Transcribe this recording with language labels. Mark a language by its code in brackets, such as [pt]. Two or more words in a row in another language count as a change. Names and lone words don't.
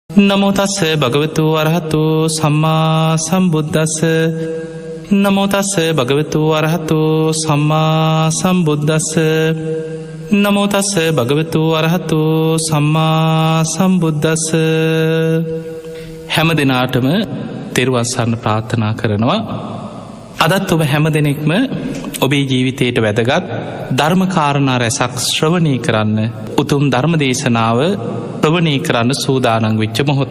[pi] නමෝ තස්ස භගවතු වරහතු සම්මා සම්බුද්දස්ස නමෝ තස්ස භගවතු වරහතු සම්මා සම්බුද්දස්ස නමෝ තස්ස භගවතු වරහතු සම්මා සම්බුද්දස්ස. [si] හැම දිනාටම තෙරුවන් සරණ ප්‍රාර්ථනා කරනවා. අදත් ඔබ හැම දෙනෙක්ම ඔබේ ජීවිතයට වැදගත් ධර්මකාරණා රැසක් ශ්‍රවණය කරන්න උතුම් ධර්ම දේශනාව ශ්‍රවණය කරන්න සූදානං වෙච්ච මොහොත්.